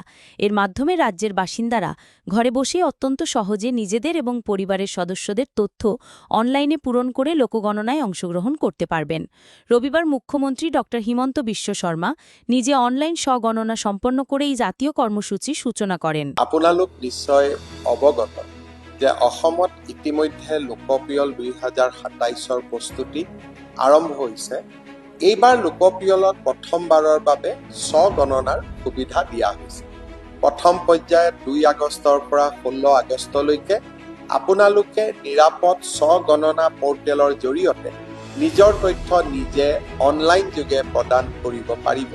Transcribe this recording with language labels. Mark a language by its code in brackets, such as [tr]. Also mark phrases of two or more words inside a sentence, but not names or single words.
[bn] এর মাধ্যমে রাজ্যের বাসিন্দারা ঘরে বসে অত্যন্ত সহজে নিজেদের এবং পরিবারের সদস্যদের তথ্য অনলাইনে পূরণ করে লোকগণনায় অংশগ্রহণ করতে পারবেন। রবিবার মুখ্যমন্ত্রী ড. হিমন্ত বিশ্ব শর্মা নিজে অনলাইন স্বগণনা সম্পন্ন করে এই জাতীয় কর্মসূচির সূচনা করেন। [as] আপোনালোক নিশ্চয় অৱগত যে অসমত ইতিমধ্যে লোকপিয়ল ২০২৭-ৰ প্ৰস্তুতি আৰম্ভ হৈছে। এইবাৰ লোকপিয়লত প্ৰথমবাৰৰ বাবে স্বগণনাৰ সুবিধা দিয়া হৈছে। প্ৰথম পৰ্যায়ত ২ আগষ্টৰ পৰা ১৬ আগষ্টলৈকে আপোনালোকে নিৰাপদ স্বগণনা পৰ্টেলৰ জৰিয়তে নিজৰ তথ্য নিজে অনলাইন যোগে প্ৰদান কৰিব পাৰিব।